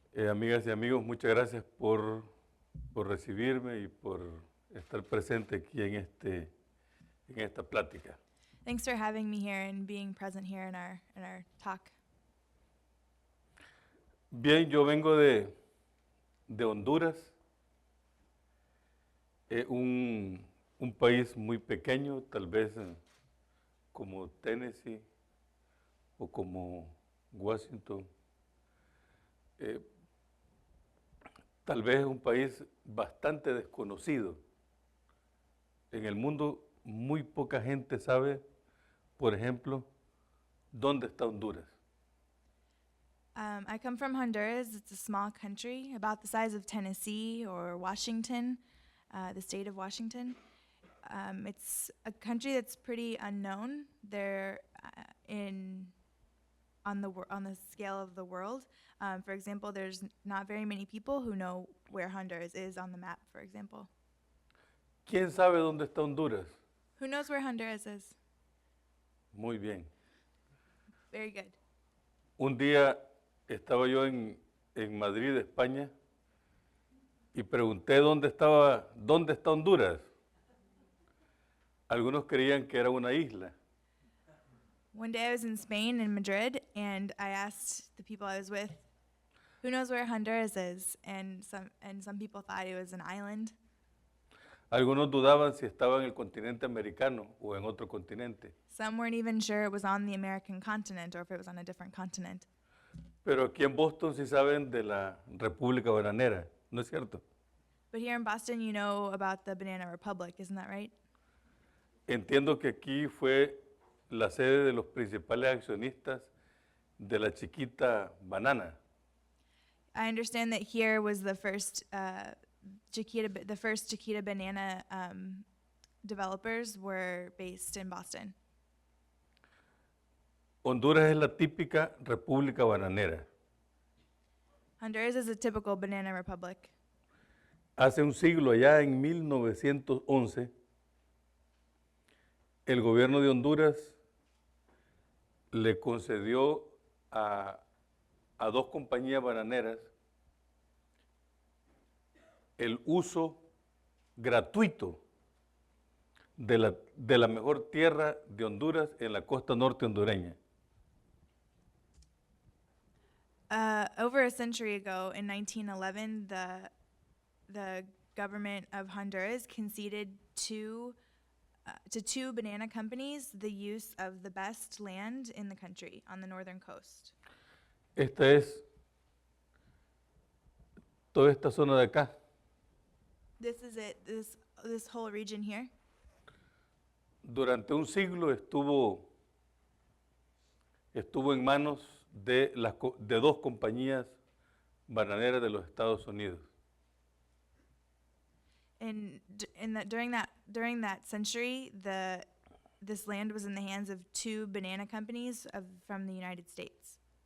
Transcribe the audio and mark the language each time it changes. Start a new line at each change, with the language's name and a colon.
Spanish: Amigas y amigos, muchas gracias por recibirme y por estar presente aquí en esta plática.
English: Thanks for having me here and being present here in our talk.
Spanish: Bien, yo vengo de Honduras, un país muy pequeño, tal vez como Tennessee o como Washington. Tal vez es un país bastante desconocido. En el mundo muy poca gente sabe, por ejemplo, ¿Dónde está Honduras?
English: I come from Honduras. It's a small country, about the size of Tennessee or Washington, the state of Washington. It's a country that's pretty unknown. They're on the scale of the world. For example, there's not very many people who know where Honduras is on the map, for example.
Spanish: ¿Quién sabe dónde está Honduras?
English: Who knows where Honduras is?
Spanish: Muy bien.
English: Very good.
Spanish: Un día estaba yo en Madrid, España, y pregunté dónde está Honduras. Algunos creían que era una isla.
English: One day I was in Spain, in Madrid, and I asked the people I was with, who knows where Honduras is? And some people thought it was an island.
Spanish: Algunos dudaban si estaba en el continente americano o en otro continente.
English: Some weren't even sure it was on the American continent or if it was on a different continent.
Spanish: Pero aquí en Boston sí saben de la República Bananera, ¿no es cierto?
English: But here in Boston, you know about the Banana Republic, isn't that right?
Spanish: Entiendo que aquí fue la sede de los principales accionistas de la chiquita banana.
English: I understand that here was the first Chiquita banana developers were based in Boston.
Spanish: Honduras es la típica república bananera.
English: Honduras is a typical banana republic.
Spanish: Hace un siglo, allá en 1911, el gobierno de Honduras le concedió a dos compañías bananeras el uso gratuito de la mejor tierra de Honduras en la costa norte hondureña.
English: Over a century ago, in 1911, the government of Honduras conceded to two banana companies the use of the best land in the country on the northern coast.
Spanish: Esta es toda esta zona de acá.
English: This is it. This whole region here.
Spanish: Durante un siglo estuvo en manos de dos compañías bananeras de los Estados Unidos.
English: During that century, this land was in the hands of two banana companies from the United States.